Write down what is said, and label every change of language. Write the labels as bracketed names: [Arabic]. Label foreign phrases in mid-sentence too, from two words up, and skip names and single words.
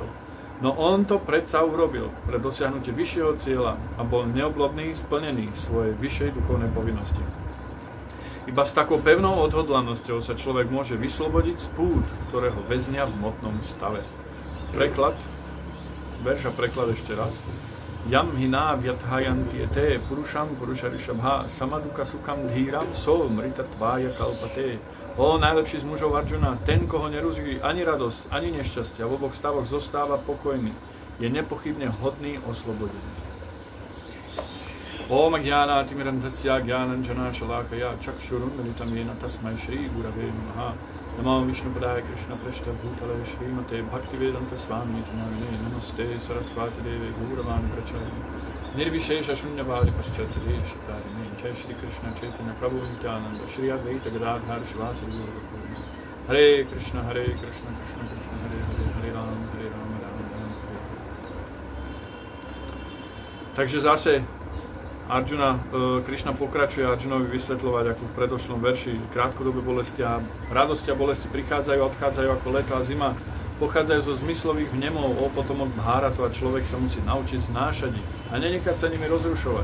[Slovak] No on to predsa urobil pre dosiahnutie vyššieho cieľa a bol neoblomný, splnený svojej vyššej duchovnej povinnosti. Iba s takou pevnou odhodlanosťou sa človek môže vyslobodiť z pút, ktorého väznia v hmotnom stave. Preklad, verš a preklad ešte raz. [Sanskrit] Yam hina vyathayanti ete purusham purusharishabha samadhuka sukam dhīram somritattvaya kalpate. [Slovak] O najlepší z mužov Arjuna, ten, koho nerozvíjí ani radosť, ani nešťastie, v oboch stavoch zostáva pokojný, je nepochybne hodný oslobodenia. [Sanskrit] Om Jnānatimirandhasya Jnānanjana Shalakaya Chakshurun Militam Yena Tasmai Shri Gurave Namaha. Namo Vishnupadaya Krishna Prashta Bhutale Shrimate Bhaktivedanta Swami Namine Namaste Saraswati Deve Gauravani Pracharine Nirvishesha Shunyavadi Paschatade Shatarine Jai Shri Krishna Chaitanya Prabhu Nityananda Shri Advaita Gadadhar Shivasari Guru. Hare Krishna Krishna Krishna Hare Hare Hare Ram Ram Hare. [Slovak] Takže zase Krishna pokračuje Arjunovi vysvetľovať, ako v predošlom verši, krátkodobé bolesti a radosti a bolesti prichádzajú a odchádzajú ako leto a zima, pochádzajú zo zmyslových vnemov, potomok Bháratu a človek sa musí naučiť znášať ich a nenechať sa nimi rozrušovať.